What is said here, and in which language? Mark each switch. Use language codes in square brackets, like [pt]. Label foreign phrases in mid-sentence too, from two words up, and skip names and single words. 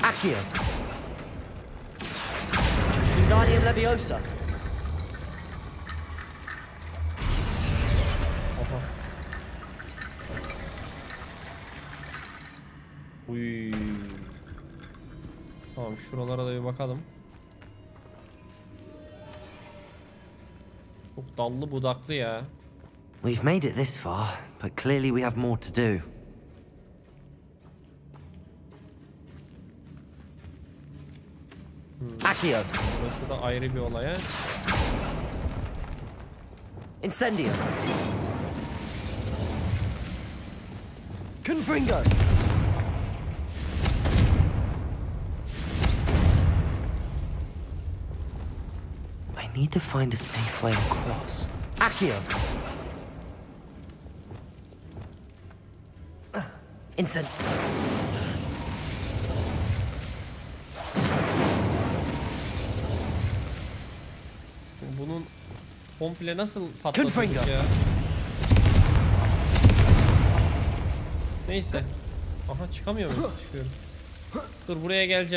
[tr] Accio. Wingardium Leviosa. Aha. Uy. Tamam, şuralara da bir bakalım. Çok dallı budaklı ya. [en] We've made it this far, but clearly we have more to do. [tr] Accio. Burası da ayrı bir olay ha. Incendio. Confringo. [en] I need to find a safe way across. [tr] Accio. Incendio. Bunun komple nasıl patlatacak Confringo. ya? Neyse. Aha, çıkamıyor muyum? Çıkıyorum. Dur, buraya geleceğim.